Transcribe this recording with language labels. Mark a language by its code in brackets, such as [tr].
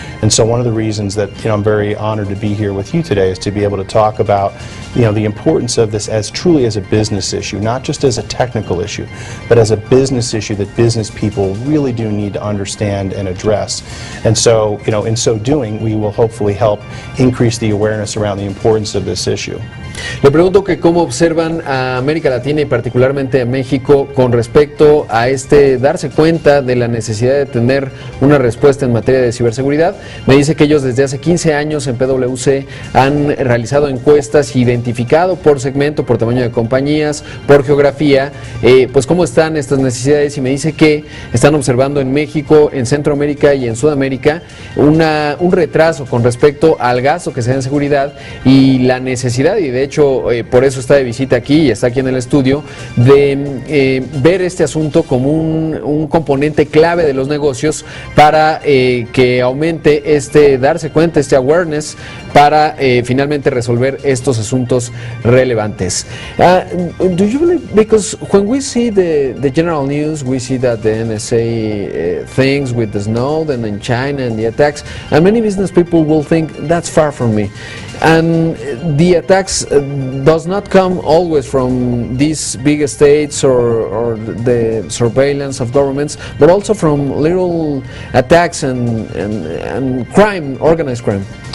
[en] And so one of the reasons that I'm very honored to be here with you today is to be able to talk about the importance of this as truly as a business issue, not just as a technical issue, but as a business issue that business people really do need to understand and address. And so, in so doing, we will hopefully help increase the awareness around the importance of this issue. [es] Le pregunto que cómo observan a América Latina y particularmente a México con respecto a darse cuenta de la necesidad de tener una respuesta en materia de ciberseguridad. Me dice que ellos desde hace 15 años en PwC han realizado encuestas, identificado por segmento, por tamaño de compañías, por geografía, pues cómo están estas necesidades, y me dice que están observando en México, en Centroamérica y en Sudamérica un retraso con respecto al gasto que se da en seguridad y la necesidad, y de hecho por eso está de visita aquí y está aquí en el estudio, de ver este asunto como un componente clave de los negocios para que aumente darse cuenta, awareness, para finalmente resolver estos asuntos relevantes. [en] Do you believe, because when we see the general news, we see that the NSA things with the Snowden in China and the attacks, and many business people will think that's far from me. And the attacks does not come always from these big states or the surveillance of governments, but also from little attacks and crime, organized crime.